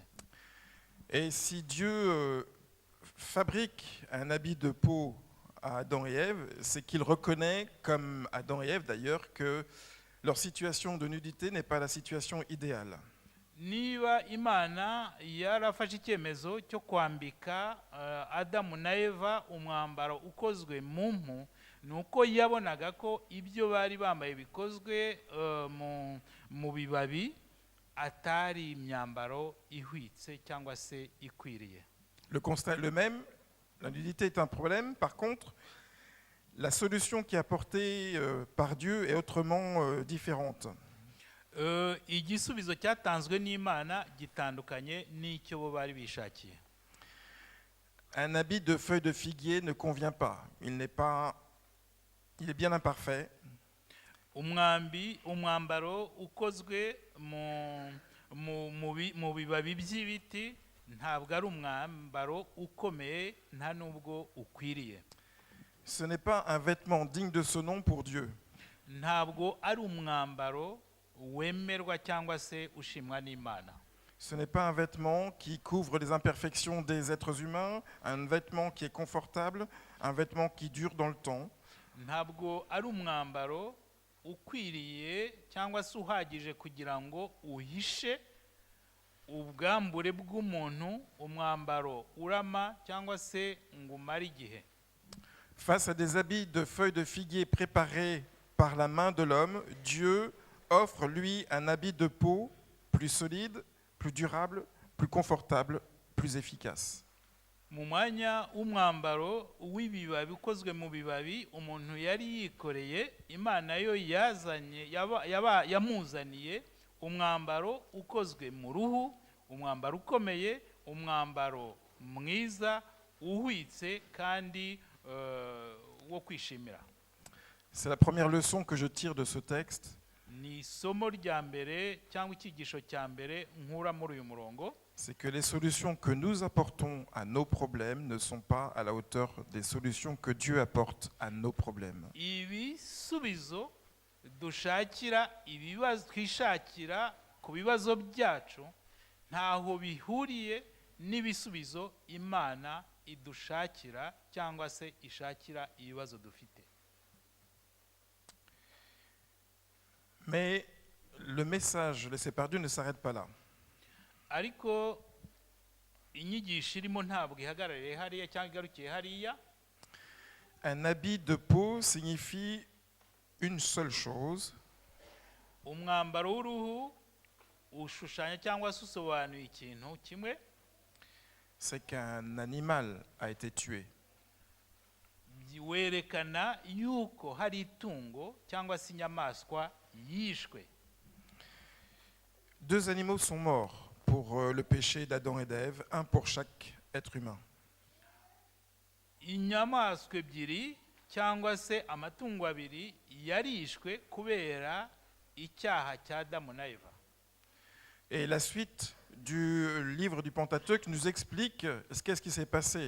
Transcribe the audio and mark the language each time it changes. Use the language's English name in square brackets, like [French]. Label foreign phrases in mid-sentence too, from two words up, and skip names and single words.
[French] Et si Dieu fabrique un habit de peau à Adam et Ève, c'est qu'il reconnaît, comme Adam et Ève d'ailleurs, que leur situation de nudité n'est pas la situation idéale. [Kinyarwanda] Niba Imana yarafashe icyemezo cyo kwambika Adamu na Eva umwambaro ukozwe mu mpu, nuko yabonaga ko ibyo bari bambaye bikozwe mu bibabi atari imyambaro ihwitse cyangwa se ikwiriye. [French] Le constat est le même, la nudité est un problème. Par contre, la solution qui est apportée par Dieu est autrement différente. [Kinyarwanda] Igisubizo cyatanzwe n'Imana gitandukanye n'icyo bo bari bishakiye. [French] Un habit de feuilles de figuier ne convient pas. Il est bien imparfait. [Kinyarwanda] Umwambaro ukozwe mu bibabi by'ibiti ntabwo ari umwambaro ukomeye nta nubwo ukwiriye. [French] Ce n'est pas un vêtement digne de ce nom pour Dieu. [Kinyarwanda] Ntabwo ari umwambaro wemerwa cyangwa se ushimwa n'Imana. [French] Ce n'est pas un vêtement qui couvre les imperfections des êtres humains, un vêtement qui est confortable, un vêtement qui dure dans le temps. [Kinyarwanda] Ntabwo ari umwambaro ukwiriye cyangwa se uhagije kugira ngo uhishe ubwambure bw'umuntu, umwambaro urama cyangwa se ngo umare igihe. [French] Face à des habits de feuilles de figuier préparés par la main de l'homme, Dieu offre lui un habit de peau plus solide, plus durable, plus confortable, plus efficace. [Kinyarwanda] Mu mwanya w'umwambaro w'ibibabi ukozwe mu bibabi umuntu yari yikoreye, Imana yo yamuzaniye umwambaro ukozwe mu ruhu, umwambaro ukomeye, umwambaro mwiza uhwitse kandi wo kwishimira. [French] C'est la première leçon que je tire de ce texte. [Kinyarwanda] Ni somo rya mbere cyangwa icyigisho cya mbere nkura muri uyu murongo. [French] C'est que les solutions que nous apportons à nos problèmes ne sont pas à la hauteur des solutions que Dieu apporte à nos problèmes. [Kinyarwanda] Ibisubizo dushakira ibibazo twishakira ku bibazo byacu ntaho bihuriye n'ibisubizo Imana idushakira cyangwa se ishakira ibibazo dufite. [French] Mais le message laissé par Dieu ne s'arrête pas là. [Kinyarwanda] Ariko inyigisho irimo ntabwo ihagarariye hariya cyangwa igarukiye hariya. [French] Un habit de peau signifie une seule chose. [Kinyarwanda] Umwambaro w'uruhu ushushanya cyangwa se usobanuye ikintu kimwe. [French] C'est qu'un animal a été tué. [Kinyarwanda] Werekana yuko hari itungo cyangwa se inyamaswa yishwe. [French] Deux animaux sont morts pour le péché d'Adam et d'Ève, un pour chaque être humain. [Kinyarwanda] Inyamaswa ebyiri cyangwa se amatungo abiri yarishwe kubera icyaha cya Adamu na Eva. [French] Et la suite du livre du Pentateuque nous explique qu'est-ce qui s'est passé.